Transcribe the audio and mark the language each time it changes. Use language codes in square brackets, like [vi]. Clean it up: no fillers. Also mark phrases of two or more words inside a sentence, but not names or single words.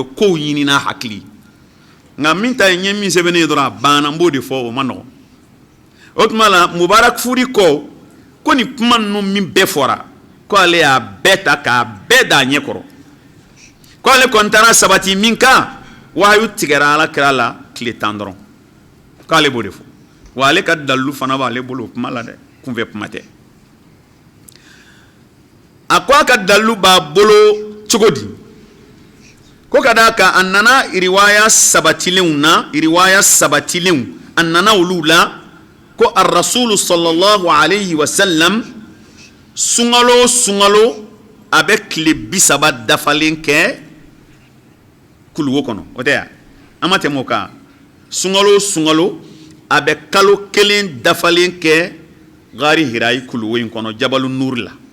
[bm] kow ɲini n'a hakili nka min ta ye n ye min sɛbɛn ne ye dɔrɔn a banna n b'o de fɔ o ma nɔgɔn o tuma la Mubarakfuri ko nin kuma ninnu min bɛɛ fɔra ko ale y'a bɛɛ ta k'a bɛɛ da a ɲɛ kɔrɔ ko ale kɔni taara sabati min kan wahayu tigɛra alakira la tile 10 dɔrɔn k'ale b'o de fɔ wa ale ka dalilu fana b'ale bolo o kuma la dɛ kunfɛ kuma tɛ a ko a ka dalilu b'a bolo cogo di ko ka d'a kan a nana riwaya sabatilenw a nana olu la ko [ar] الرسول صلى الله عليه وسلم [bm] sunkalo a bɛ tile 30 dafalen kɛ kuluwo kɔnɔ o tɛ yan an ma tɛmɛ o kan sunkalo a bɛ kalo 1 dafalen kɛ [ar] غار حراء [bm] kuluwo in kɔnɔ [ar] جبل النور [bm] la